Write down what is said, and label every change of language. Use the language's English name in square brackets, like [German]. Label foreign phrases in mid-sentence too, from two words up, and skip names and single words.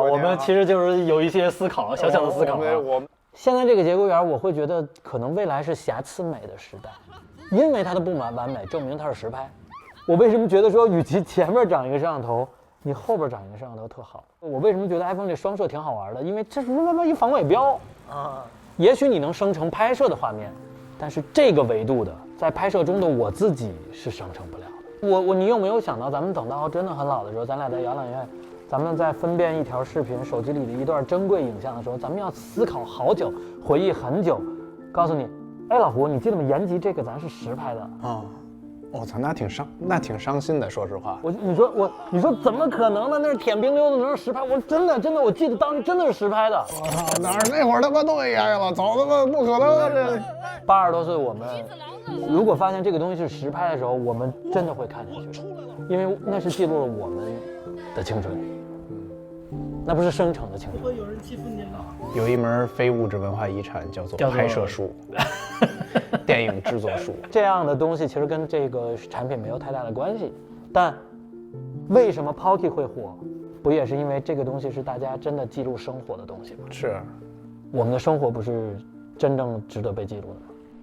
[Chinese] 我們其實就是有一些思考，小小的思考。現在這個節骨眼，我會覺得可能未來是瑕疵美的時代，因為它的不完美，證明它是實拍。我為什麼覺得說，與其前面長一個攝像頭，你後邊長一個攝像頭特好？我為什麼覺得 iPhone 這雙攝挺好玩的？因為這是一防偽標啊。也許你能生成拍攝的畫面，但是這個維度的，在拍攝中的我自己是生成不了的。你有沒有想到，咱們等到真的很老的時候，咱倆在搖覽院，咱們在分辨一條視頻，手機裡的一段珍貴影像的時候，咱們要思考好久，回憶很久，告訴你，哎，老胡，你記得嗎？延吉這個咱是實拍的啊。我操，那挺傷心的，說實話。你說怎麼可能呢？那是舔冰溜子，那是實拍。我真的，我記得當時真的是實拍的。我操，哪兒那會兒他媽都 AI 了，早他媽不可能啊！這 80多歲我們如果發現這個東西是實拍的時候，我們真的會看進去，因為那是記錄了我們的青春，那不是生成的青春。會有人欺負你了？有一門非物質文化遺產叫做拍攝術。電影製作術這樣的東西其實跟這個產品沒有太大的關係，但為什麼 Pocky 會火，不也是因為這個東西是大家真的記錄生活的東西嗎？是，我們的生活不是真正值得被記錄的嗎？